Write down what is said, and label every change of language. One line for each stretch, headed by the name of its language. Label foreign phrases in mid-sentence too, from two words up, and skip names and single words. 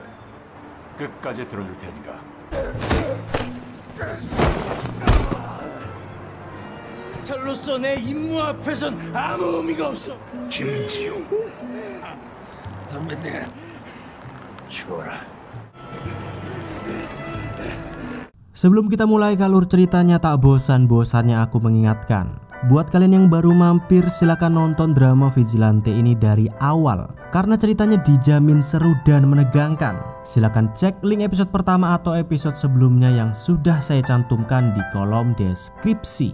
Korean: 끝까지 들어줄 테니까. 텔로서 내 임무 앞에선 아무 의미가 없어. 김지용. 선배님, 죽어라.
Indonesian: Sebelum kita mulai ke alur ceritanya, tak bosan-bosannya aku mengingatkan, buat kalian yang baru mampir silakan nonton drama Vigilante ini dari awal karena ceritanya dijamin seru dan menegangkan. Silakan cek link episode pertama atau episode sebelumnya yang sudah saya cantumkan di kolom deskripsi.